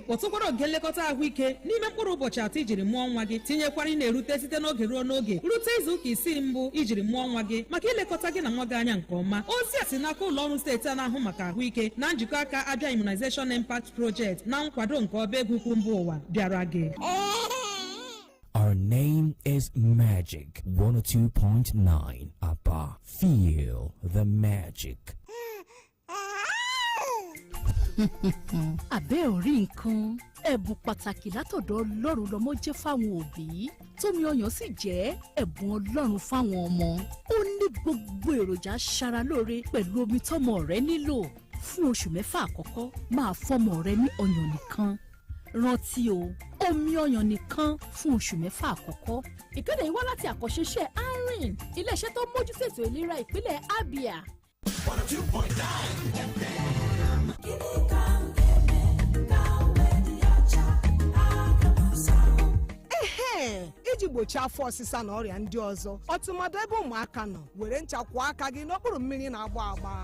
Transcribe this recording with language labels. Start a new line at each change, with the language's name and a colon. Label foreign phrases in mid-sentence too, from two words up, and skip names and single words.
Igbo: Kpọtụkwara oge nlekọta ahụike n'ime mkpụrụ ụbọchị 3 ijiri mụọ nwa gị, tinyekwara ị na-erute site n'oge ruo n'oge rute izu ụka 6 mbụ ijiri mụọ nwa gị maka ilekọta gị na nwa gị anya nke ọma. Ozi a si n'aka ụlọ ọrụ steeti a na-ahụ maka ahụike na njikọ aka Abia Immunization Impact Project na nkwado nke ọba egwu ukwu mba ụwa bịara gị.
English: Our name is Magic 102.9 Aba. Feel the magic.
Yoruba: Abẹ́ orí nǹkan ẹ̀bùn pàtàkì látọ̀dọ̀ Ọlọ́run lọ́mọ jẹ́ fáwọn òbí, tómi ọyàn sì jẹ́ ẹ̀bùn Ọlọ́run fáwọn ọmọ. Ó ní gbogbo èròjà aṣara lóore pẹ̀lú omi tọ́mọ rẹ nílò. Fún oṣù 6 àkọ́kọ́ máa fọ́mọ rẹ ní ọyàn nìkan. Rántí o, omi ọyàn nìkan fún oṣù 6 àkọ́kọ́. Ìkéde yìí wá láti àkọ́ṣeṣẹ́ ARIN, iléeṣẹ́ tó mójútó ètò ìlera ìpínlẹ̀ Abia.
Igbo: 102.9 iji gbochie afọ ọsịsa na ọrịa ndị ọzọ, ọtụmadụ ebe ụmụaka nọ, were ncha kwụọ aka gị n'okpuru mmiri na-agba agba.